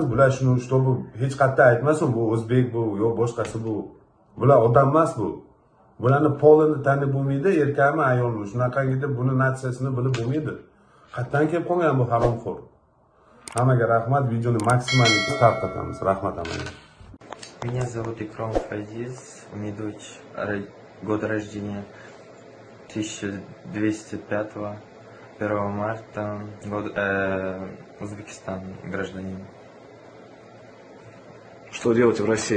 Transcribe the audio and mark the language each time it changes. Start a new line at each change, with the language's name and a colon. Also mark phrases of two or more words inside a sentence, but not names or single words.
Uzbek: Bular shuni чтобы hech qayerda aytmasin, bu o'zbek bu, yo'q boshqasi bu. Bular odam emas bu. Bularni polini tanib bo'lmaydi, erkakmi, ayolmi. Shunaqangi deb buni natsiyasini bilib bo'lmaydi. Qayerdan kelib qolgan bu haromxo'r? Hammaga rahmat, videoni maksimalni tarqatamiz. Rahmat hammaga.
Russian: Меня зовут Икром Файзиз, мне дочь, год рождения 1205-го, 1 марта, Узбекистан, гражданин. Что делаете в России?